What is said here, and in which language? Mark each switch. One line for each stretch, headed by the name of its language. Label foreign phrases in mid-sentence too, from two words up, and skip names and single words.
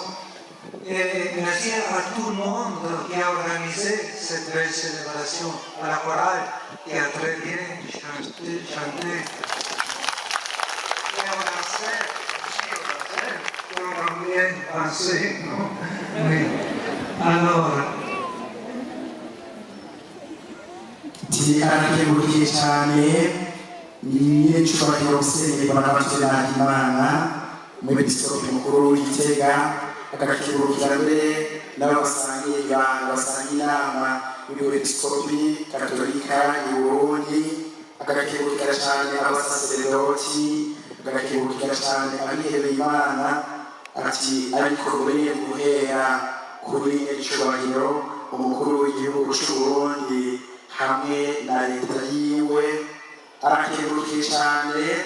French: Et merci à tout le monde qui a organisé cette belle célébration, à la chorale qui a très bien chanté. Et aux danseurs, qui ont bien dansé, non? Oui. Alors,
Rundi: arakegurukiye cyane n'icyubahiro Musenyeri Bonaventure Nahimana umwepiskopi mukuru w'Igitega agakegurukira mbere n'abasangiye ibanga basangiye inama y'Ubepiskopi Katolika y'u Burundi agakegurukira cyane abasaseredoti agakegurukira cyane abihebeye Imana ati ariko mbere guhera kuri icyubahiro umukuru w'igihugu cy'u Burundi hamwe na leta yiwe arakegurukiye cyane